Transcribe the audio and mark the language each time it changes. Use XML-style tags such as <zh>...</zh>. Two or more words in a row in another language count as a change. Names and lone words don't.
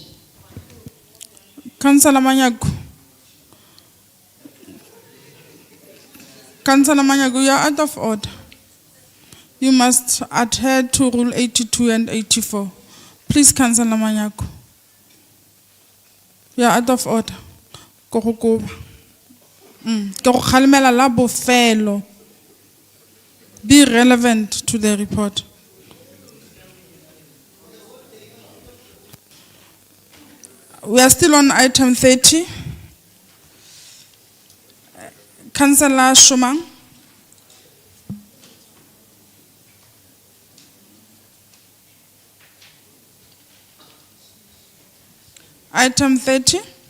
<en>Councillor Manyaku. Councillor Manyaku, you are out of order. You must adhere to Rule 82 and 84. Please, Councillor Manyaku. You are out of order.</en> <tn>Ko go koba. Ke go kgalemela la bofelo.</tn> <en>Be relevant to the report. We are still on item 30. Councillor Shumang. Item 30.</en>